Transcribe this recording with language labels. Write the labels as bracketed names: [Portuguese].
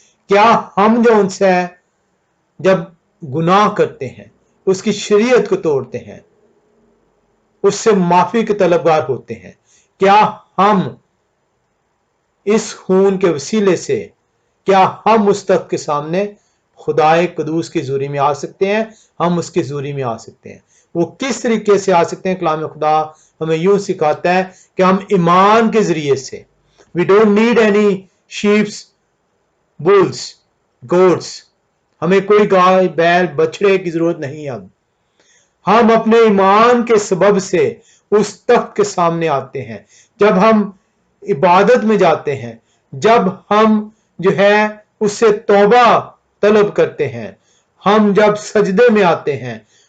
[Urdu] کیا ہم جو ان سے جب گناہ کرتے ہیں، اس کی شریعت کو توڑتے ہیں، اس سے معافی کے طلبگار ہوتے ہیں، کیا ہم اس خون کے وسیلے سے کیا ہم اس تخت کے سامنے خدائے قدوس کی حضوری میں آ سکتے ہیں؟ ہم اس کی حضوری میں آ سکتے ہیں. وہ کس طریقے سے آ سکتے ہیں؟ کلام خدا ہمیں یوں سکھاتا ہے کہ ہم ایمان کے ذریعے سے. [English] We don't need any sheep, bulls, goats. [Urdu] ہمیں کوئی گائے بیل بچڑے کی ضرورت نہیں. اب ہم اپنے ایمان کے سبب سے اس تخت کے سامنے آتے ہیں. جب ہم عبادت میں جاتے ہیں، جب ہم جو ہے اس سے توبہ طلب کرتے ہیں، ہم جب سجدے میں آتے ہیں،